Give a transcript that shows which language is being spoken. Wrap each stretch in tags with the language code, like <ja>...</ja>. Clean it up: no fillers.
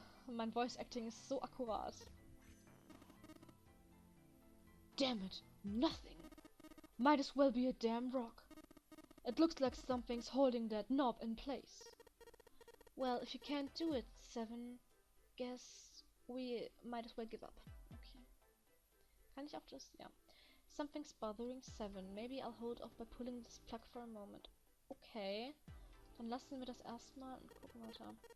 <de>Mein Voice Acting ist so akkurat.</de> <en>Damn it, nothing. Might as well be a damn rock. It looks like something's holding that knob in place. Well, if you can't do it, 7, guess we might as well give up.</en> <de>Okay. Kann ich auch das? Ja.</de> <en>Something's bothering 7. Maybe I'll hold off by pulling this plug for a moment. Okay.</en> <de>Dann lassen wir das erstmal und gucken weiter.</de>